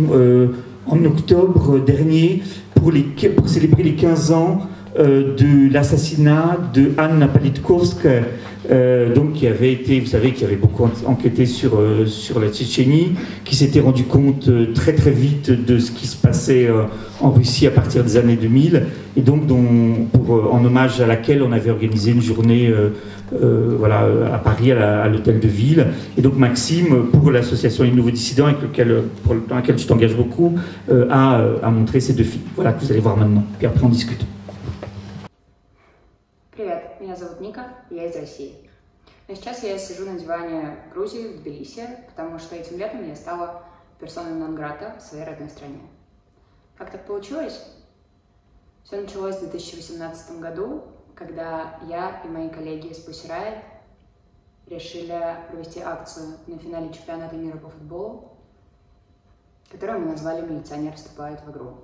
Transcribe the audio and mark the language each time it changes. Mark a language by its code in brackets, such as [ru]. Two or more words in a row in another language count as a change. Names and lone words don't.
[fr] en octobre dernier pour célébrer les 15 ans de l'assassinat de Anna Politkovskaya, donc qui avait été, vous savez, qui avait beaucoup enquêté sur la Tchétchénie, qui s'était rendu compte très très vite de ce qui se passait en Russie à partir des années 2000, et donc en hommage à laquelle on avait organisé une journée voilà, à Paris, à l'hôtel de ville. Et donc Maxime, pour l'association Les Nouveaux Dissidents, dans laquelle tu t'engages beaucoup, a montré ces 2 films. Voilà, que vous allez voir maintenant, puis après on discute. [ru] Привет, меня зовут Ника, я из России. Но сейчас я сижу на диване в Грузии, в Тбилиси, потому что этим летом я стала персоной нон грата в своей родной стране. Как так получилось? Все началось в 2018 году, когда я и мои коллеги из Pussy Riot решили провести акцию на финале чемпионата мира по футболу, которую мы назвали «Милиционеры вступают в игру».